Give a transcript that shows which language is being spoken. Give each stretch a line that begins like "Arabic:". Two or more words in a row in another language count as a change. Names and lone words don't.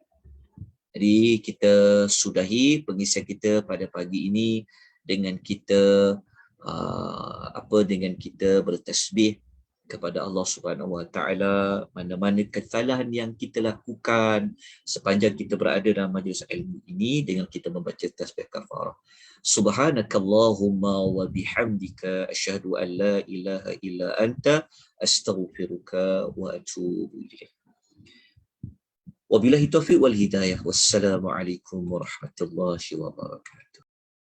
Malay: Jadi kita sudahi pengisian kita pada pagi ini dengan kita bertasbih kepada Allah
Arabic: سبحانه وتعالى.
Malay: Mana-mana kesalahan yang kita lakukan sepanjang kita berada dalam majlis ilmu ini, dengan kita membaca tasbih kafarah.
Arabic: سبحانك اللهم وبحمدك أشهد أن لا إله إلا أنت أستغفرك وأتوب إليك. وبالله التوفيق والهداية. والسلام عليكم ورحمة الله وبركاته.